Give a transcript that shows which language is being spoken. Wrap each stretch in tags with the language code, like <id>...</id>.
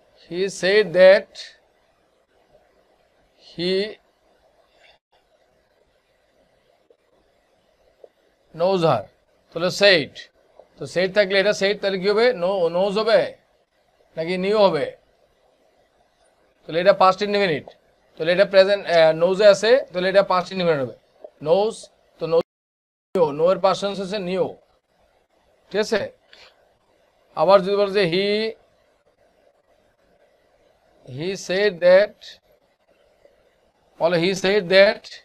<en>He said that he knows her।</en> <bn>তাহলে said, তো said থাকলে এটা said তাহলে কি হবে? knows হবে নাকি নিউ হবে? তাহলে এটা পাস্ট ইনডিফিনিট, তাহলে এটা প্রেজেন্ট নোজে আছে, তাহলে এটা পাস্ট ইনডিফিনিট হবে। নোজ, তো নো এর পাস্ট টেন্স হচ্ছে নিউ, ঠিক আছে। আবার যদি বল যে</bn> <en>he said that,</en> <bn>বলে he said that</bn>